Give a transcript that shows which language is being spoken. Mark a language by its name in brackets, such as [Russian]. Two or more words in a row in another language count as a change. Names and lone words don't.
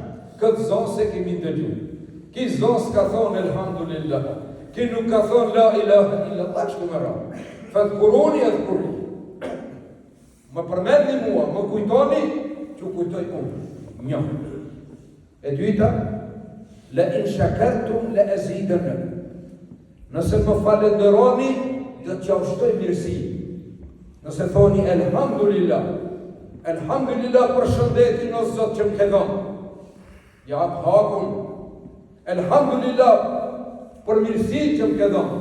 [Albanian] Këtë zon se kemi dëgju. Ki zon s'ka thonë elhamdulillah. Ki nuk ka thonë [Arabic] لا إله إلا الله, [Albanian] që të më ra. [Arabic] فاذكروني أذكركم. [Albanian] Më përmendni mua, më kujtoni, që kujtoj unë. Një. E dyta, [Arabic] لئن شكرتم لأزيدنكم. [Albanian] Nëse më falenderoni, do t'ja ushtoj mirësi. Nëse thoni elhamdulillah, elhamdulillah për shëndetin o Zot që më ke dhënë. Ja hap hakun. Elhamdulillah për mirësinë që më ke dhënë.